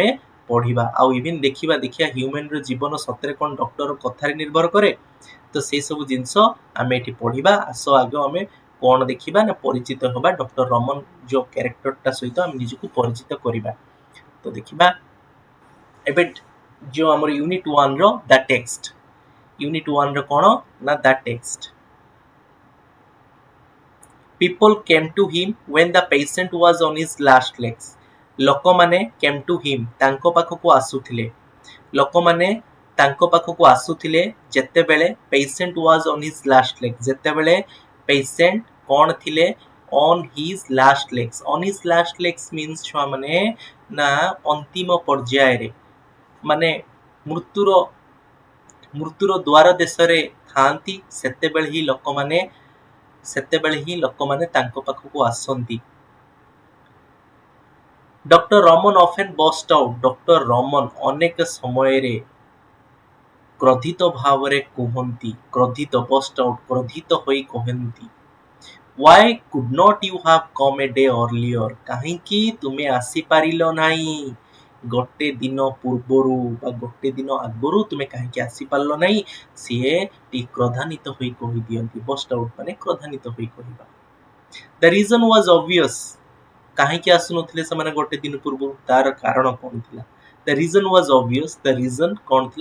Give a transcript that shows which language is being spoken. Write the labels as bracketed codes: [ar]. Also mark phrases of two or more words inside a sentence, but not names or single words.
[or] ପଢିବା ଆଉ ଇଭିନ୍ ଦେଖିବା ହ୍ୟୁମାନର ଜୀବନ ସତରେ କ'ଣ ଡକ୍ଟର କଥାରେ ନିର୍ଭର କରେ ତ ସେ ସବୁ ଜିନିଷ ଆମେ ଏଠି ପଢିବା ଆସ ଆଗ ଆମେ କ'ଣ ଦେଖିବା ନା ପରିଚିତ ହେବା ଡକ୍ଟର ରମନ ଯୋଉ କ୍ୟାରେକ୍ଟରଟା ସହିତ ଆମେ ନିଜକୁ ପରିଚିତ କରିବା ତ ଦେଖିବା ଏବେ ଯୋଉ ଆମର ୟୁନିଟ୍ 1 ର [en] the text [or] ୟୁନିଟ୍ 1 ର କ'ଣ ନା [en] the text people came to him when the patient was on his last legs ଲୋକମାନେ came to him [or] ତାଙ୍କ ପାଖକୁ ଆସୁଥିଲେ ଲୋକମାନେ ତାଙ୍କ ପାଖକୁ ଆସୁଥିଲେ ଯେତେବେଳେ [en] patient was on his last legs [or] ଯେତେବେଳେ patient କ'ଣ ଥିଲେ [en] on his last legs means [or] ଛୁଆ ମାନେ ନା ଅନ୍ତିମ ପର୍ଯ୍ୟାୟରେ ମାନେ ମୃତ୍ୟୁର ଦ୍ୱାର ଦେଶରେ ଥାଆନ୍ତି ସେତେବେଳେ ହିଁ ଲୋକମାନେ ତାଙ୍କ ପାଖକୁ ଆସନ୍ତି ଡକ୍ଟର ରମନ [en] often burst out [or] ଡକ୍ଟର ରମନ ଅନେକ ସମୟରେ କ୍ରୋଧିତ ଭାବରେ କୁହନ୍ତି କ୍ରୋଧିତ ହୋଇ କହନ୍ତି [en] why could not you have come a day earlier [or] କାହିଁକି ତୁମେ ଆସିପାରିଲ ନାହିଁ ଗୋଟେ ଦିନ ପୂର୍ବରୁ ବା ଗୋଟେ ଦିନ ଆଗରୁ ତୁମେ କାହିଁକି ଆସିପାରିଲ ନାହିଁ ସିଏ ଟିକେ କ୍ରୋଧାନ୍ୱିତ ହୋଇ କହିଦିଅନ୍ତି [en] burst out [or] ମାନେ କ୍ରୋଧାନ୍ୱିତ ହୋଇ କହିବା [en] the reason was obvious [or] କାହିଁକି ଆସୁନଥିଲେ ସେମାନେ ଗୋଟେ ଦିନ ପୂର୍ବରୁ ତାର କାରଣ କ'ଣ ଥିଲା [en] the reason was obvious the reason [or] କ'ଣ ଥିଲା